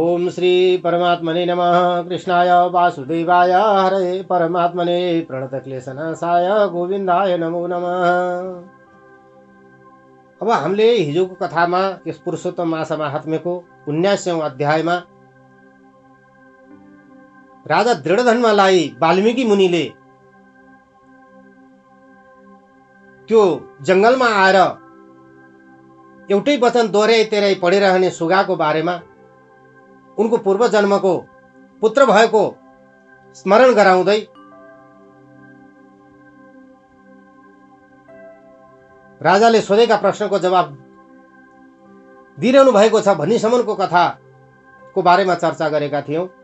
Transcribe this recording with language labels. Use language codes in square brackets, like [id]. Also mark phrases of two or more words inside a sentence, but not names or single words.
[sa] श्री परमात्मने नमः। कृष्णाय वासुदेवाय हरे परमात्मने प्रणतक्लेशनाशाय गोविन्दाय नमो नमः। [ne] अब हामीले हिजोको कथामा यस पुरुषोत्तम मासा महात्म्यको 19औं अध्यायमा राजा दृढधन्वलाई वाल्मीकि मुनिले त्यो जंगलमा आएर एउटै वचन दोहोर्याइ तेह्रै पढिरहने सुगाको बारेमा उनको पूर्व जन्मको पुत्र भएको स्मरण गराउँदै राजाले सोधेका प्रश्नको जवाब दिइरहनु भएको छ भन्नेसम्मको कथाको बारेमा चर्चा गरेका थियौं।